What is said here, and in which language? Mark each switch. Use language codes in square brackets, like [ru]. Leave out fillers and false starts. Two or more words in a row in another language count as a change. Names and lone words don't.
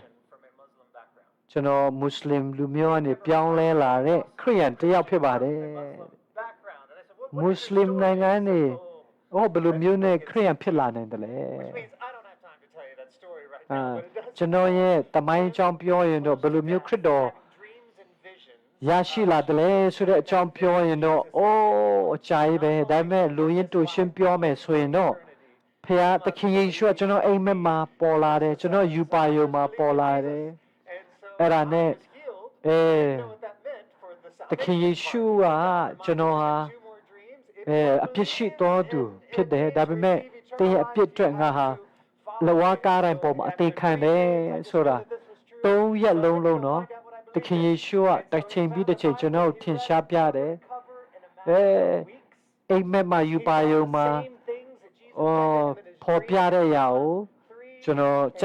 [en] from a Muslim background. [my] ကျွန်တော်မွတ်စလင်လူမျိုးကနေပြောင်းလဲလာတဲ့ခရစ်ယာန်တယောက်ဖြစ်ပါတယ် [en] Background. And I said, what [my] မွတ်စလင်နိုင်ငံနေဟောဘယ်လိုမျိုးနဲ့ခရစ်ယာန်ဖြစ်လာနိုင်တယ်လဲ [en] Which means I don't have time to tell you that story right အာ now, but it does [my] ကျွန်တော်ရဲ့တမိုင်းအကြောင်းပြောရင်တော့ဘယ်လိုမျိုးခရစ်တော် [en] dreams and visions. [my] ရရှိလာတယ်လဲဆိုတဲ့အကြောင်းပြောရင်တော့အိုးအကြာကြီးပဲဒါပေမဲ့လူရင်းတူရှင်းပြောမယ်ဆိုရင်တော့ဖခင်သခင်ယေရှုကကျွန်တော်အိမ်မက်မှာပေါ်လာတယ်ကျွန်တော်ယူပါယုံမှာပေါ်လာတယ် [en] And so [my] အဲ့ဒါနဲ့ [en] I was healed. အဲ I didn't know what that meant for the [my] သခင်ယေရှုကကျွန်တော်ဟာ [en] two more dreams. It [my] အပြစ်ရှိတော်သူဖြစ်တယ်ဒါပေမဲ့တင်းရဲ့အပြစ်အတွက်ငါဟာလဝါကားတိုင်းပေါ်မှာအသေးခံတယ်ဆိုတာ3ရက်လုံးလုံးတော့သခင်ယေရှုက တစ်ချိန်ပြီးတစ်ချိန်ကျွန်တော်ကိုထင်ရှားပြတယ်အဲအိမ်မက်မှာယူပါယုံမှာဖော်ပြတဲ့အရာကိုကျွန်တော်စ